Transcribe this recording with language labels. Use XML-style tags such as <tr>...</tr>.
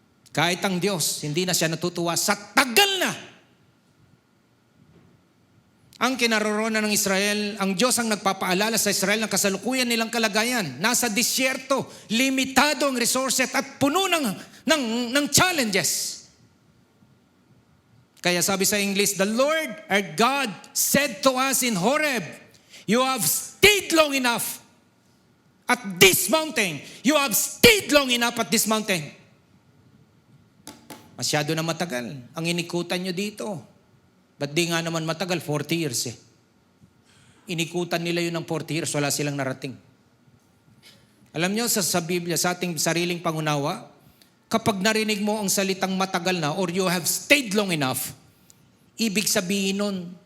<tl>Kahit ang Diyos, hindi na siya natutuwa sa tagal na. Ang kinaroroonan ng Israel, ang Diyos ang nagpapaalala sa Israel ng kasalukuyan nilang kalagayan. Nasa disyerto, limitado ang resources at puno ng challenges. Kaya sabi sa English,</tl> <en>the Lord our God said to us in Horeb, you have stayed long enough at this mountain. You have stayed long enough at this mountain.</en> <tl>Masyado na matagal ang inikutan nyo dito. Ba't di nga naman matagal? 40 years eh. Inikutan nila yun ng 40 years, wala silang narating. Alam nyo, sa Biblia, sa ating sariling pangunawa, kapag narinig mo ang salitang matagal na or</tl> <en>you have stayed long enough,</en> <tl>ibig sabihin nun,</tl>